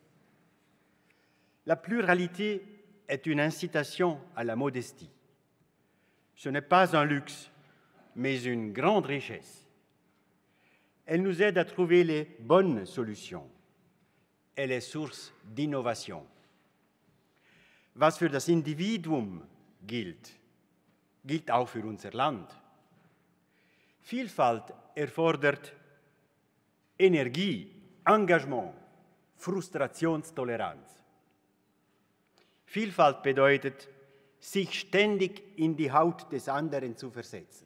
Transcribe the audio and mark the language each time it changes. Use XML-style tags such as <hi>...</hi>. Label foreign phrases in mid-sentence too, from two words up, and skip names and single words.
<fr>La pluralité est une incitation à la modestie. Ce n'est pas un luxe, mais une grande richesse. Elle nous aide à trouver les bonnes solutions. Elle est source d'innovation.</fr> <de>Was für das Individuum gilt, gilt auch für unser Land. Vielfalt erfordert Energie, Engagement, Frustrationstoleranz. Vielfalt bedeutet, sich ständig in die Haut des anderen zu versetzen.</de>